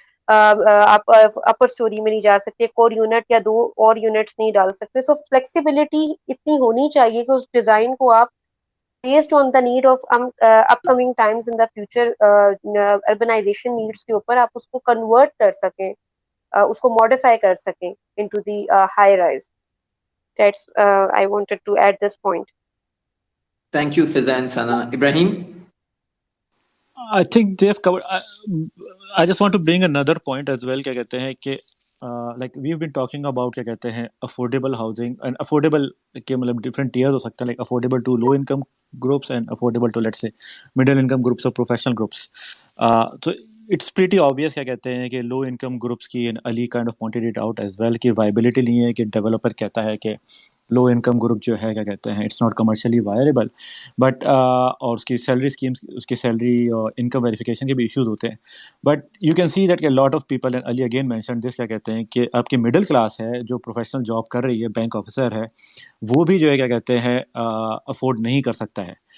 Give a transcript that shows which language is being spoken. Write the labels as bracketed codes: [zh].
[ur] آپ اپر اسٹوری میں نہیں جا سکتے, ایک اور یونٹ یا 2 اور یونٹس نہیں ڈال سکتے. سو فلیکسیبلٹی اتنی ہونی چاہیے کہ اس ڈیزائن کو آپ [en] based on the need of upcoming times in the future urbanization needs [ur] کے اوپر آپ اس کو کنورٹ کر سکیں, اس کو ماڈیفائی کر سکیں [en] into the high rise. That's I wanted to add this point. Thank you Fiza and Sana. Ibrahim? I think they've covered. I just want to bring another point as well. [ur] کیا کہتے ہیں کہ [en] like we've been talking about کیا کہتے ہیں affordable housing, and affordable [ur] کے مطلب [en] different tiers [ur] ہو سکتے ہیں, [en] like affordable to low income groups and affordable to let's say middle income groups or professional groups. تو it's pretty obvious [ur] کیا کہتے ہیں کہ لو انکم گروپس کی علی kind of pointed it out as well کہ viability نہیں ہے کہ ڈیولپر کہتا ہے کہ لو انکم گروپ جو ہے کیا کہتے ہیں اٹس ناٹ کمرشلی وائریبل بٹ اور اس کی سیلری اسکیمس اس کی سیلری اور انکم ویریفیکیشن کے بھی ایشوز ہوتے ہیں [en] but you can see that [ur] کہ lot of people and Ali again mention this کیا کہتے ہیں کہ آپ کی مڈل کلاس ہے جو پروفیشنل جاب کر رہی ہے بینک آفیسر ہے وہ بھی جو ہے کیا کہتے ہیں افورڈ نہیں کر سکتا ہے.